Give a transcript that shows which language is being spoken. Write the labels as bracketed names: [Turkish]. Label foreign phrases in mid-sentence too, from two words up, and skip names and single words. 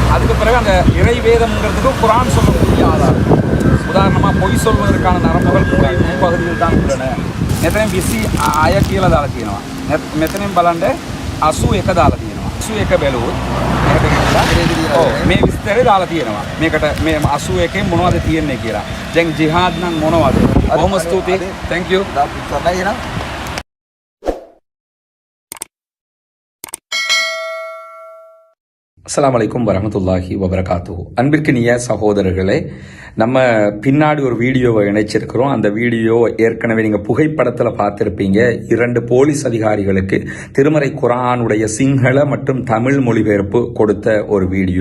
[Tamil] அதுக்கு பிறகு அந்த இறை வேதம்ங்கிறதுக்கு குரான் சொல்லக்கூடிய ஆதாரம். உதாரணமாக பொய் சொல்வதற்கான நரம்புகள் மூளை முன்பகுதியில் தான் உள்ளன. [Sinhala] මෙතනින් 20 අය කියලා දාලා තියෙනවා. මෙතනින් බලන්න 81 දාලා තියෙනවා. 81 බැලුවොත් මේකට ගිහිල්ලා ඔව් මේ විස්තරය දාලා තියෙනවා. මේකට මේ 81 මොනවද තියෙන්නේ කියලා. දැන් ජිහාද් නම් මොනවද? බොහොම ස්තුතියි. [English] thank you. [Arabic] السلام عليكم ورحمة الله وبركاته. [Tamil] அன்பிற்கினிய சகோதரர்களே, நம்ம பின்னாடி ஒரு வீடியோவை இணைச்சிருக்கிறோம். அந்த வீடியோ ஏற்கனவே நீங்கள் புகைப்படத்தில் பார்த்துருப்பீங்க. 2 போலீஸ் அதிகாரிகளுக்கு திருமறை குர்ஆனுடைய சிங்கள மற்றும் தமிழ் மொழிபெயர்ப்பு கொடுத்த ஒரு வீடியோ.